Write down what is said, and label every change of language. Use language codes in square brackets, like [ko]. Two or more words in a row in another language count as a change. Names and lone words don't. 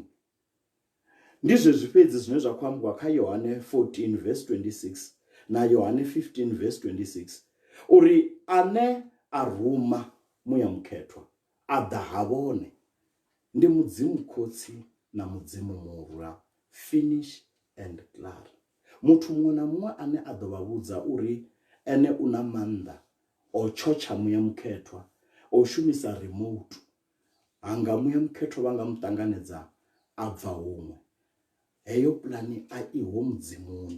[ve] Ndi zwezwi fhedzi zwine zwa khou ambiwa kha Yohane 14 verse 26 na Yohane 15 verse 26 uri ane a ruma muya mukhethwa a ḓa ha vhone, ndi mudzimu khotsi na mudzimu murwa. [en] Finish and clear. [ve] Muthu muṅwe na muṅwe ane a ḓo vha vhudza uri ene u na maanḓa o tshotsha muya mukhethwa, o shumisa remote, hanga muya mukhethwa vha nga muṱanganedza a bva huṅwe. Heyo pulani a iho mudzimuni.